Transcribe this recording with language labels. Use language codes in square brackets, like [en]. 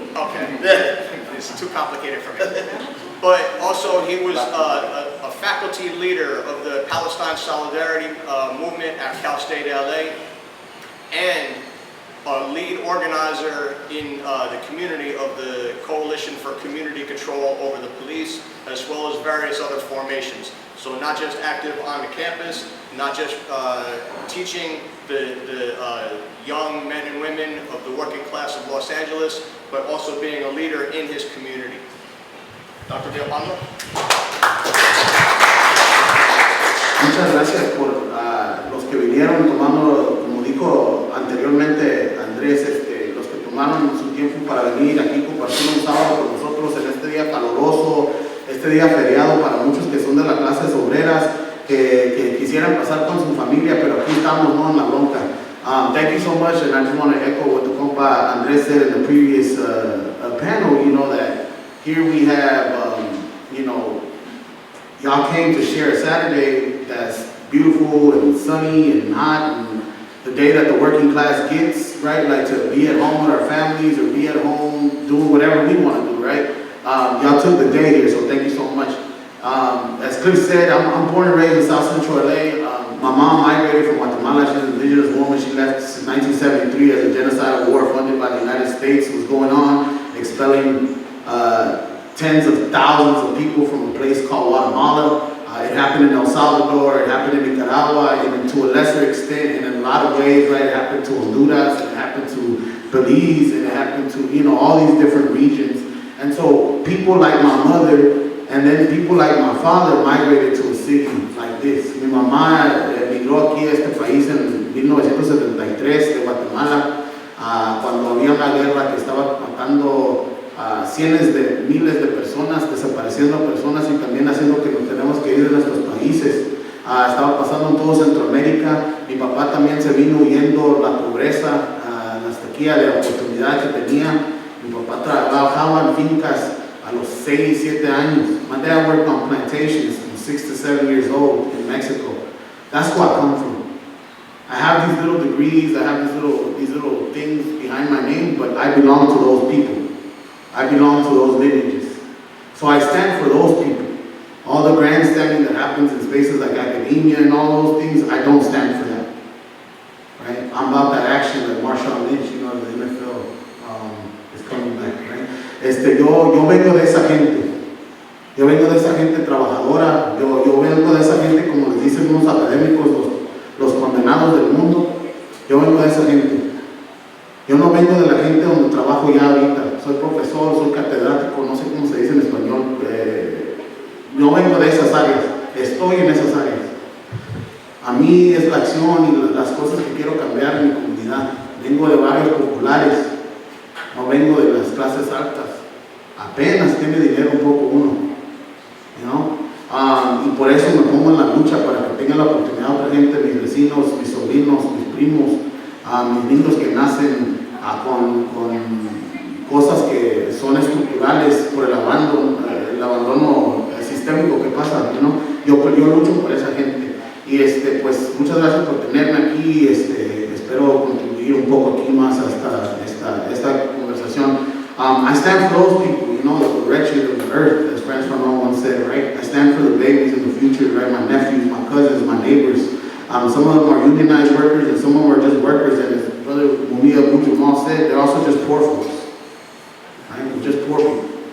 [en] Okay, it's too complicated for me. But also he was a faculty leader of the Palestine Solidarity movement at Cal State LA, and a lead organizer in the community of the Coalition for Community Control over the Police, as well as various other formations. So not just active on the campus, not just teaching the young men and women of the working class of Los Angeles, but also being a leader in his community. Dr. Johanna? [es] Muchas gracias por los que vinieron tomando, como dijo anteriormente Andrés, los que tomaron su tiempo para venir aquí compartir un sábado con nosotros en este día caluroso, este día feriado para muchos que son de las clases obreras, que quisieran pasar con su familia, pero aquí estamos, no en la bronca. [en] Thank you so much, and I just want to echo what the compa Andrés said in the previous panel, you know, that here we have, you know, y'all came to share a Saturday that's beautiful and sunny and hot, and the day that the working class gets, right? Like to be at home with our families or be at home doing whatever we want to do, right? Y'all took the day here, so thank you so much. As Cliff said, I'm born and raised in South Central LA. My mom migrated from Guatemala. She's an indigenous woman. She left in 1973 as a genocidal war funded by the United States was going on, expelling tens of thousands of people from a place called Guatemala. It happened in El Salvador, it happened in Nicaragua, and to a lesser extent, in a lot of ways, right, it happened to Honduras, it happened to Belize, and it happened to, you know, all these different regions. And so people like my mother, and then people like my father migrated to a city like this. [es] Mi mamá emigró aquí a este país en 1973 de Guatemala, cuando había una guerra que estaba matando a cientos de miles de personas, desapareciendo personas y también haciendo que nos tenemos que ir de nuestros países. Estaba pasando en todo Centroamérica. Mi papá también se vino huyendo la pobreza, la sequía de oportunidad que tenía. Mi papá trabajaba en fincas a los 6, 7 años. My dad worked on plantations from 6 to 7 years old in Mexico. That's where I come from. I have these little degrees, I have these little things behind my name, but I belong to those people. I belong to those lineages. So I stand for those people. All the grandstanding that happens in spaces like academia and all those things, I don't stand for that. Right? I'm about that action like Marshawn Lynch, you know, the NFL is coming back, right? Yo vengo de esa gente. Yo vengo de esa gente trabajadora. Yo vengo de esa gente, como les dicen unos académicos, los condenados del mundo. Yo vengo de esa gente. Yo no vengo de la gente donde trabajo ya ahorita. Soy profesor, soy catedrático, no sé cómo se dice en español. No vengo de esas áreas, estoy en esas áreas. A mí es la acción y las cosas que quiero cambiar en mi comunidad. Vengo de barrios populares, no vengo de las clases altas. Apenas tiene dinero un poco uno, you know? Y por eso me pongo en la lucha para que tenga la oportunidad otra gente, mis vecinos, mis sobrinos, mis primos, mis niños que nacen con cosas que son estructurales por el abandono sistémico que pasa, ¿no? Yo lucho por esa gente. Y pues muchas gracias por tenerme aquí. Espero contribuir un poco aquí más hasta esta conversación. [en] I stand for those people, you know, the wretched of the earth, as Franz Fanon once said, right? I stand for the babies in the future, right? My nephews, my cousins, my neighbors. Some of them are unionized workers and some of them are just workers, and as Brother Mumia said, they're also just poor folks. Right? They're just poor people.